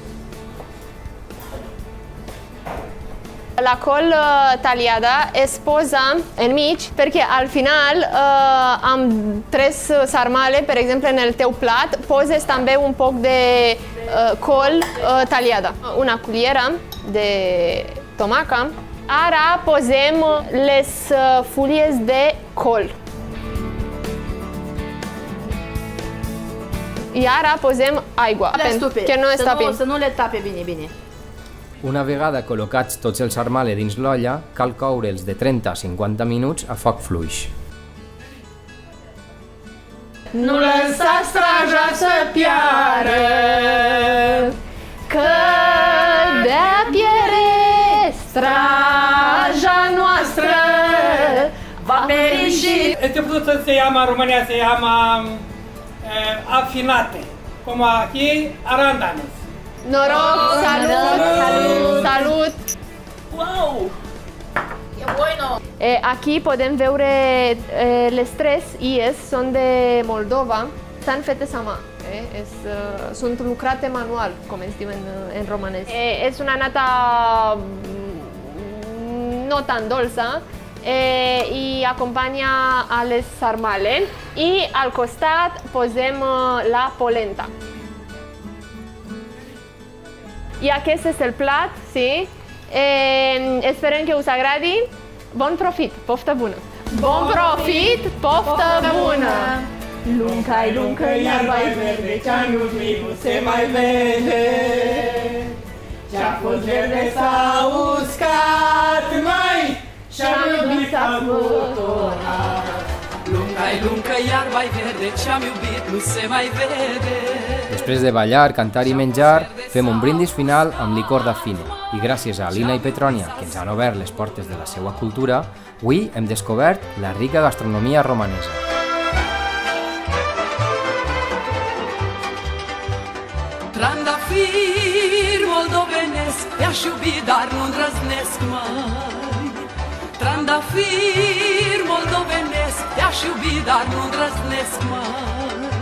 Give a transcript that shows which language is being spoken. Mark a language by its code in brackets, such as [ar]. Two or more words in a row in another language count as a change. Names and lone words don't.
[ca] La col taliada es posa enmig perquè al final, amb 3 sarmale, per exemple, en el teu plat, poses també un poc de col taliada. Una cullera de tomaca. Ara posem les fulles de col. I ara posem aigua, que no es tapin. [ro] Să nu le tape bine. [ca] Una vegada col·locats tots els sarmale dins l'olla, cal coure'ls de 30 a 50 minuts a foc fluix. [ro] Nu lăsa straja să piară, că de-a pierde straja noastră va periși. Este produsul [es] se llama, România se llama afinate, como aquí arándanos. [ro] Noroc, salut! [es] Wow! E bueno! [ca] Aquí podem veure les 3 ies, són de Moldova, estan fetes a mà. [ro] Sunt lucrate manual, [ca] com es diu en romanès. És una nata no tan dolça i acompanya a les sarmale i al costat posem la polenta. I aquest és el plat, sí? Esperem que us agradi. Bon profit, [ro] poftă bună! [ca] Bon profit, [ro] poftă bună! Lunca-i luncă, iarba-i verde, ce-a iubit nu se mai vede. Ce-a fost verde s-a uscat, mai, și-a iubit s-a fluturat. Lunga-i lungă, iarba-i verde, ce-am iubit nu se mai vede. [ca] Després de ballar, cantar i menjar, fem un brindis final amb licor d'Affine. I gràcies a Alina i Petrònia, que ens han obert les portes de la seva cultura, avui hem descobert la rica gastronomia romanesa. [ro] Trandafir moldovenesc, te-aș iubi, dar nu îndrăznesc mai. Trandafir moldovenesc, te-aș iubi, dar nu îndrăznesc mai.